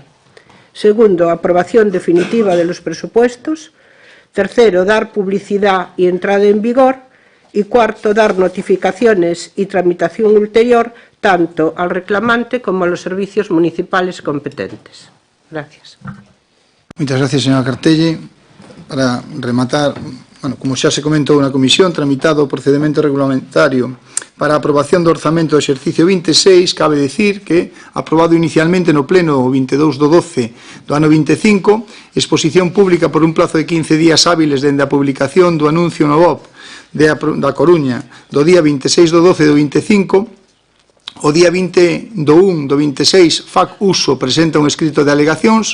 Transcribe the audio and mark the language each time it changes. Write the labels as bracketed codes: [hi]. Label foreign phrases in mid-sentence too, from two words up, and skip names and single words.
[es] Segundo, aprobación definitiva de los presupuestos. Tercero, dar publicidad y entrada en vigor. Y cuarto, dar notificaciones y tramitación ulterior tanto al reclamante como a los servicios municipales competentes. Gracias. Muchas gracias, señora Cartelli. [gl] Para rematar, bueno, como xa se comentou na comisión, tramitado o procedimento regulamentario para a aprobación do orzamento do exercicio 26, cabe dicir que, aprobado inicialmente no pleno o 22 do 12 do ano 25, exposición pública por un plazo de 15 días hábiles dende a publicación do anuncio no BOP da Coruña do día 26 do 12 do 25, o día 20 do 1 do 26, FAC Uso presenta un escrito de alegacións.